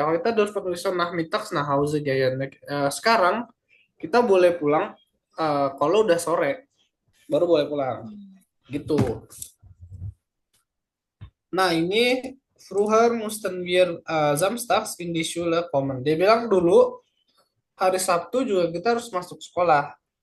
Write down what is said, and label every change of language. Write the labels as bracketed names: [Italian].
[German] Heute dürfen wir schon nachmittags nach Hause gehen. [Indonesian] Sekarang kita boleh pulang kalau udah sore, baru boleh pulang. Gitu. Nah, ini früher mussten wir samstags in die Schule kommen. Dia bilang dulu hari Sabtu juga kita harus masuk sekolah.